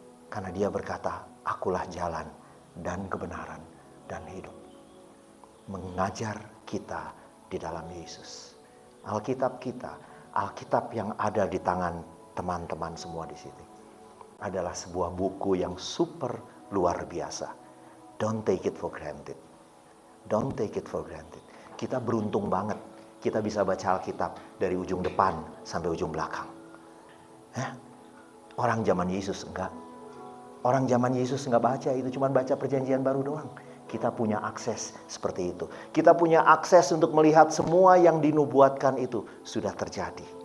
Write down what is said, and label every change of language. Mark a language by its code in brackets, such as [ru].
[id] Karena Dia berkata, "Akulah jalan dan kebenaran dan hidup." Mengajar kita di dalam Yesus. Alkitab kita, Alkitab yang ada di tangan teman-teman semua di sini, adalah sebuah buku yang super luar biasa. [en] Don't take it for granted. Don't take it for granted. [id] Kita beruntung banget. Kita bisa baca Alkitab dari ujung depan sampai ujung belakang. Orang zaman Yesus enggak. Orang zaman Yesus enggak baca itu, cuma baca Perjanjian Baru doang. Kita punya akses seperti itu. Kita punya akses untuk melihat semua yang dinubuatkan itu sudah terjadi.